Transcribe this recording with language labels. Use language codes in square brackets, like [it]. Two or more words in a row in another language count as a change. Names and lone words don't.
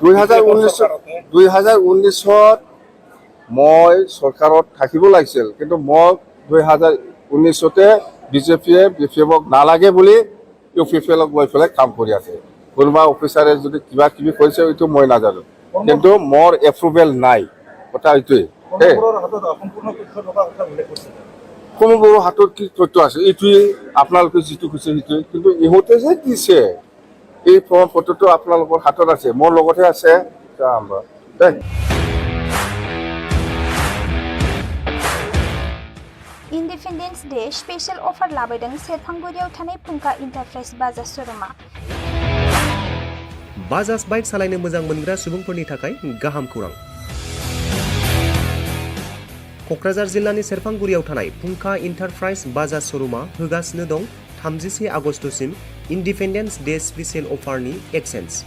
[as] 2019 মই চৰকাৰত থাকিব লাগিছিল কিন্তু মোক 2019তে বিজেপিয়ে বিপিএফক নালাগে বুলি ইউপিএফএলক লৈ পেলাই কাম কৰি আছে কোনোবা অফিচাৰে যদি কিবা কিবি কৰিছে এইটো মই নাজানো কিন্তু মোৰ এপ্ৰুভেল নাই কথা এইটোৱে কোনোবোৰৰ হাতত কি তথ্য আছে এইটোৱে আপোনালোকে যিটো কৈছে সেইটোৱে কিন্তু ইহঁতে যে দিছে এই প্ৰমাণপত্ৰটো আপোনালোকৰ হাতত আছে মোৰ লগতহে আছে দেই [en] Independence Day special offer [brx] लाबोदों सेरफांगुरियाव थानाय फुंखा इन्टारप्राइज बाजाज श'रुमा बाजाज बाइक सालायनो मोजां मोनग्रा सुबुंफोरनि थाखाय गाहाम खौरां क'क्राझार जिल्लानि सेरफांगुरियाव थानाय फुंखा इन्टारप्राइज बाजाज श'रुमा होगासिनो दं 31 आगस्तसिम [en] Independence Day special [brx] अफारनि एक्सेन्ज